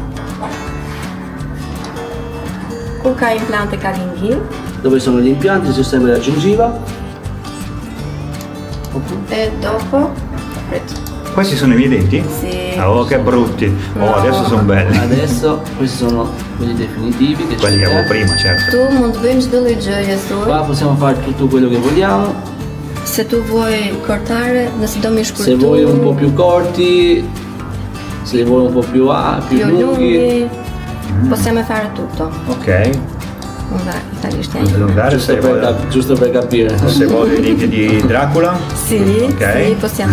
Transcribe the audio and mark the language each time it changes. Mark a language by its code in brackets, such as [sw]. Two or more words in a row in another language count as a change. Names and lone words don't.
[it] Cuca implante Caringil. Dove sono gli impianti, il sistema della gengiva. E dopo Questi sono i miei denti? Sì. Oh, che brutti. Oh, No. adesso sono belli. Adesso questi sono quelli definitivi che Quelli che avevo prima, certo. [sq] tu mund bëjmë çdo lloj gjëje thuaj. [it] Qua possiamo fare tutto quello che vogliamo. Se tu vuoi cortare, [sq] nëse do mi [it] Se vuoi un po' più corti, se vuoi un po' più lunghi. Possiamo fare tutto. Ok. Dai, italiano niente. Allungare se vuoi. Giusto per capire. Se vuoi i denti di Dracula. Sì, Ok. sì, possiamo